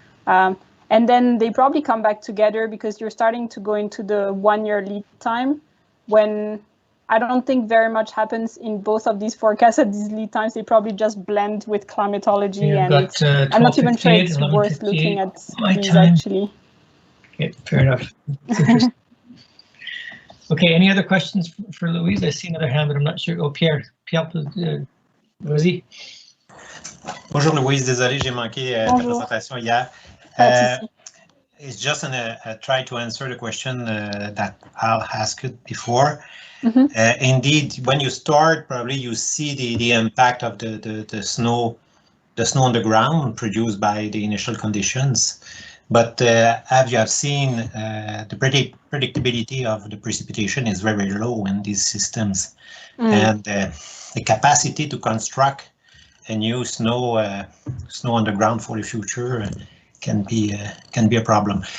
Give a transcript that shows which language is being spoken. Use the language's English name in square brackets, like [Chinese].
[English] And then they probably come back together because you're starting to go into the 1 year lead time when I don't think very much happens in both of these forecasts at these lead times. They probably just blend with climatology, and I'm not even sure it's worth looking at these actually. Okay, fair enough. Okay, any other questions for Louise? I see another hand, but I'm not sure. [French] Oh, Pierre, vas-y. Bonjour Louise, désolé, j'ai manqué ta présentation hier. [English] It's just a try to answer the question that Al asked before. Mm-hmm. Indeed, when you start, probably you see the impact of the snow on the ground produced by the initial conditions. But as you have seen, the predictability of the precipitation is very low in these systems, and the capacity to construct a new snow on the ground for the future can be a problem.